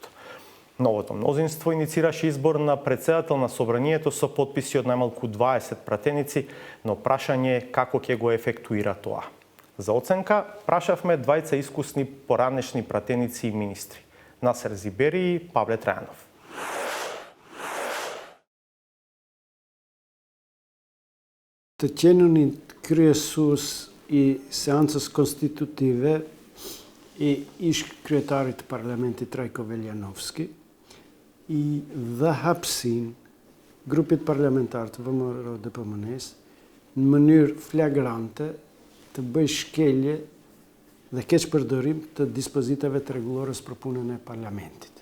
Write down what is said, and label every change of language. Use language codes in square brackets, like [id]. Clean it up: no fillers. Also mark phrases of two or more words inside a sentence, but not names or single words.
[mk] Новото мнозинство иницираше избор на председател на собранието со потписи од најмалку 20 пратеници, но прашање е како ќе го ефектуира тоа. За оценка, прашавме двајца искусни поранешни пратеници и министри – Насер Зибери и Павле Трајанов. [sq] Të qenënin kryesues i seancës konstitutive i ish kryetarit të parlamentit Trajko Veljanovski i dhe hapsin grupit parlamentar të ВМРО DPMN-s në mënyrë flagrante të bëj shkelje dhe keqpërdorim të dispozitave të rregullorës për punën e parlamentit.